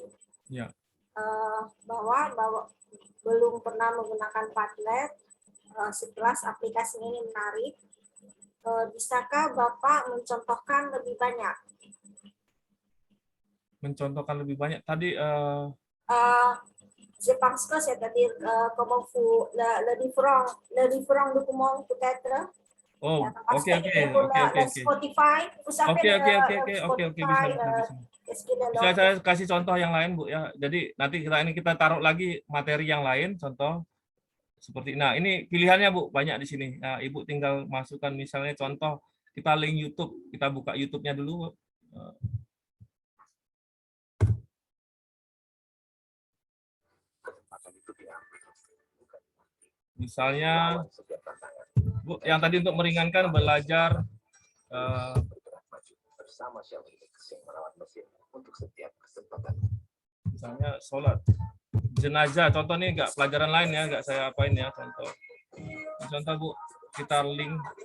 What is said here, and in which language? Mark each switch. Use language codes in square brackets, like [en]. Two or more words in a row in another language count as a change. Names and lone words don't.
[id] Ya. Bahwa belum pernah menggunakan Padlet, sekelas aplikasi ini menarik. Bisakah Bapak mencontohkan lebih banyak? Mencontohkan lebih banyak. Tadi [fr] Je pense que c'est-à-dire comment vous le différent document peut-être. [id] oh, [fr] Parce [id] oke, [fr] que pour le Spotify, vous savez [id] Oke, [fr] le [id] bisa. [fr] Spotify, qu'est-ce qu'il est [id] Bisa saya kasih contoh yang lain, Bu ya. Jadi nanti kita taruh lagi materi yang lain, contoh seperti ini pilihannya, Bu, banyak di sini. Nah, Ibu tinggal masukkan misalnya contoh kita link YouTube, kita buka YouTube-nya dulu. Misalnya, Bu, yang tadi untuk meringankan belajar misalnya sholat jenazah, contoh nih nggak pelajaran lain ya, nggak saya apain ya, contoh Bu, kita link.